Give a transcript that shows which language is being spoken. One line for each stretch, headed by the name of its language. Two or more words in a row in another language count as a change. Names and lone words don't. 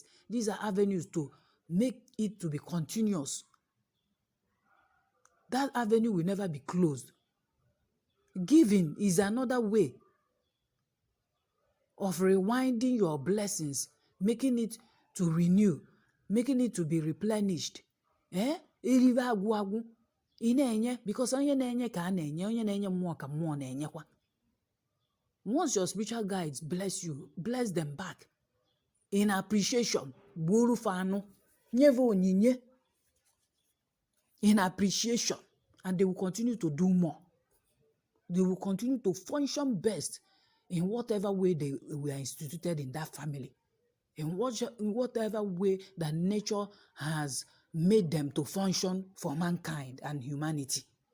English: These are avenues to make it to be continuous. That avenue will never be closed. Giving is another way of rewinding your blessings, making it to renew, making it to be replenished.
Igbo: Erive agwụ agwụ. Ị na-enye, because onye na-enye ka a na-enye, onye na-enye mmụọ ka mmụọ na-enyekwa.
English: Once your spiritual guides bless you, bless them back. In appreciation,
Igbo: gburu fanu, nyeve onyinye.
English: In appreciation, and they will continue to do more. They will continue to function best in whatever way they were instituted in that family. In whatever way that nature has made them to function for mankind and humanity.